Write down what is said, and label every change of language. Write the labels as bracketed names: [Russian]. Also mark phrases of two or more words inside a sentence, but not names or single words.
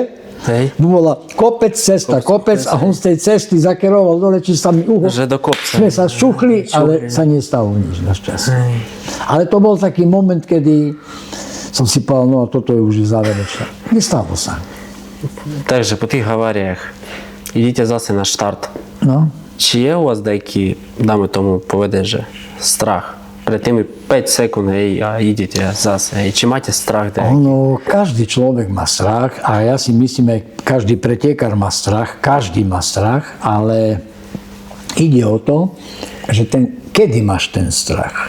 [Slovak] Bola kopec, cesta, kopec a on z tej cesty zakeroval dole, či sa mi Že do kopca. Sme sa šuchli, ale sa nestalo nič našťastie. Ale to bol taký moment, kedy som si povedal, no a toto je už záverečné. Nestalo sa. Takže po tých haváriách idete zase na štart. No. [Rusyn] Чи є у вас деякі, [Slovak] dáme tomu povedať, že strach? Pred tými 5 sekúnd, hej, a idete zase, hej. Či máte strach? Ono, každý človek má strach a ja si myslím, že každý pretekár má strach, každý má strach, ale ide o to, že kedy máš ten strach.